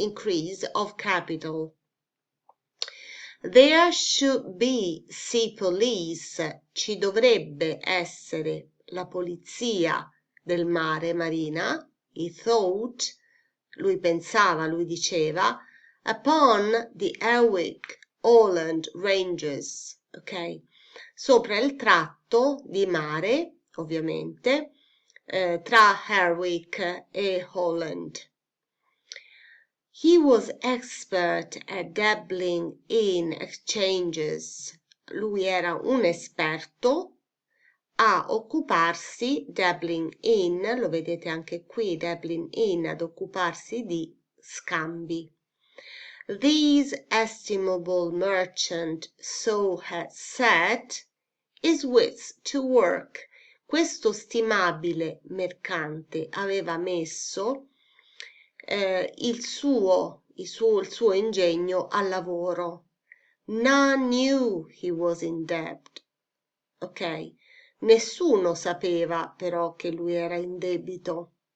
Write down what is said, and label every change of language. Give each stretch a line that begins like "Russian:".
English: Increase of capital. There should be sea police, ci dovrebbe essere la polizia del mare, marina, he thought, lui pensava, lui diceva, upon the Erwick Holland Ranges, ok?
Italian: Sopra il tratto di mare, ovviamente, tra Herwick e Holland.
English: He was expert at dabbling in exchanges.
Italian: Lui era un esperto a occuparsi, dabbling in, lo vedete anche qui, dabbling in, ad occuparsi di scambi.
English: These estimable merchant so had set his wits to work.
Italian: Questo stimabile mercante aveva messo il suo ingegno al lavoro.
English: None knew he was in debt. Ok?
Italian: Nessuno sapeva però che lui era in debito.